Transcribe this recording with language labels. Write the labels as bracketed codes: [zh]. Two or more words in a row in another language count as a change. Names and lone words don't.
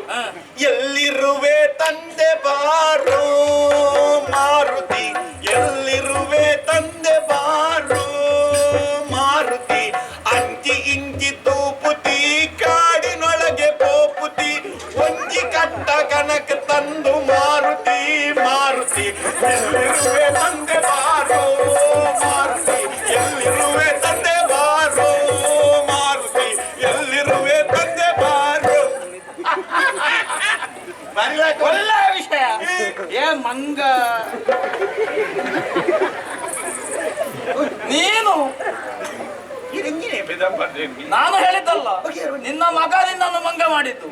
[kn] ಎಲ್ಲಿರುವೆ ತಂದೆ ಬಾರೋ ಮಾರುತಿ, ಎಲ್ಲಿರುವೆ ತಂದೆ ಬಾರೋ ಮಾರುತಿ, [tcy] ಅಂಚಿ ಇಂಚಿ ತೂಪುತಿ [kn] ಕಾಡಿನೊಳಗೆ [tcy] ಪೋಪುತಿ ಒಂಜಿ ಕಟ್ಟ [kn] ಎಲ್ಲಿರುವೆ ತಂದೆ ಬಾರೋ ಮಾರುತಿ ಎಲ್ಲಿರುವೆ ತಂದೆ ಬಾರೋ ಮಾರುತಿ ಎಲ್ಲಿರುವೆ ತಂದೆ ಬಾರೋ ಒಳ್ಳೆ ವಿಷಯ ಏ ಮಂಗ ನೀನು ನಾನು ಹೇಳಿದ್ದಲ್ಲ ನಿನ್ನ ಮಗ ನಿನ್ನನ್ನು ಮಂಗ ಮಾಡಿದ್ದು